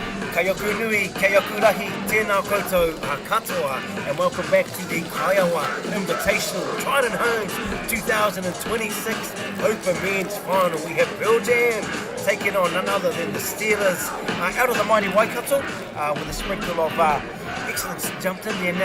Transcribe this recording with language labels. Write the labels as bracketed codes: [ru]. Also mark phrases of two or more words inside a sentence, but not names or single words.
[mi] Kai oku nui, kai oku rahi, tēnā koutou, katoa, [en] and welcome back to the Kaiawa Invitational Trident Homes 2026 Open Men's Final. We have Pearl Jam taking on none other than the Steelers out of the mighty Waikato with a sprinkle of excellence jumped in there.